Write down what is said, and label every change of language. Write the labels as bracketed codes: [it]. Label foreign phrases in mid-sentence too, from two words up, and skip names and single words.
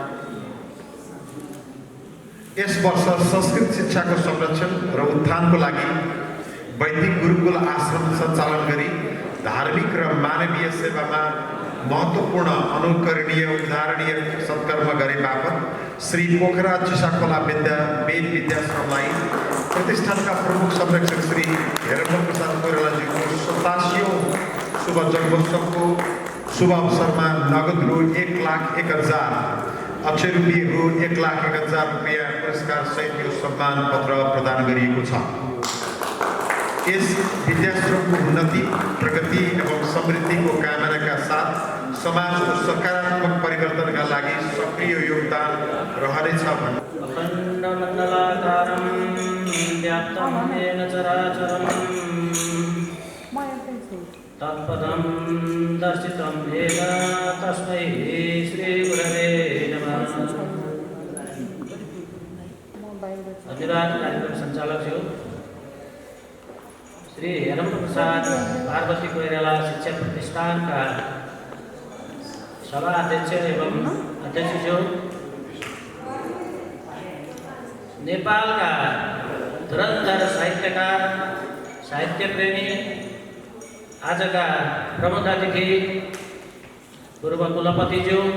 [ne] यस वर्ष संस्कृत शिक्षाको संरक्षण र उत्थानको लागि वैदिक गुरुकुल आश्रम सञ्चालन गरी धार्मिक र मानवीय सेवामा महत्त्वपूर्ण अनुकरणीय उदाहरणीय सत्कर्म गरे बापत श्री पोखरा चिसाखोला वेद विद्याश्रमलाई प्रतिष्ठानका प्रमुख संरक्षक श्री हेरम्ब प्रसाद कोइरालाजीको 87औं शुभ जन्मोत्सवको शुभ अवसरमा नगद रु 1,01,000 अक्षय रूपी रु 1,01,000 रुपियाँ पुरस्कार सहित यो सम्मान पत्र प्रदान गरिएको छ। यस विद्याश्रमको उन्नति प्रगति एवं समृद्धिको कामनाका साथ समाजको सकारात्मक परिवर्तनका लागि सक्रिय योगदान रहनेछ भन्ने [sa] अखण्डमण्डलाकारं व्याप्तं येन चराचरं तत्पदं दर्शितं येन तस्मै श्रीगुरवे नमः। [ne] धन्यवाद कार्यक्रम सञ्चालक ज्यू श्री हेरम्ब प्रसाद पार्वती कोइराला शिक्षा प्रतिष्ठानका सभा अध्यक्ष एवं अध्यक्षज्यू नेपालका धुरन्धर साहित्यकार साहित्यप्रेमी आजका प्रमुख अतिथि पूर्व कुलपतिज्यू